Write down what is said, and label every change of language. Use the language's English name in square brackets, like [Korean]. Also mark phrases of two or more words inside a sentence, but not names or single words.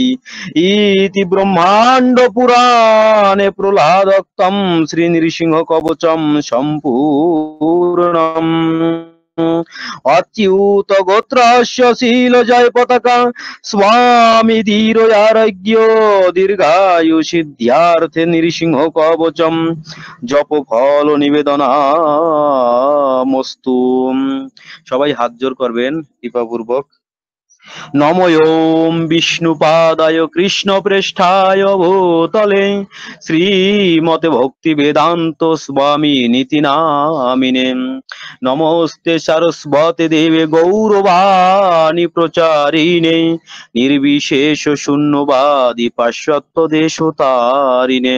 [Sanskrit] इति ब्रह्मांड पुराणे प्रह्लादोक्तं श्रीनृसिंहकवचं सम्पूर्णम्। अच्युत गोत्रस्य शीलजय पताका, स्वामी धीरोयारोग्यो दीर्घायु सिद्ध्यार्थे नृसिंहकवचं जप फल निवेदनामस्तु। [Bangla] সবাই হাত জোর করবেন কৃপাপূর্বক। [Sanskrit] नमो ओं विष्णुपादाय कृष्णप्रेष्ठाय भूतले, श्रीमते भक्तिवेदांत स्वामी नीति नामिने। नमोस्ते सरस्वती देवे गौरवाणी प्रचारिणे, निर्विशेष शून्यवादी पाश्चात्य देशतारिणे।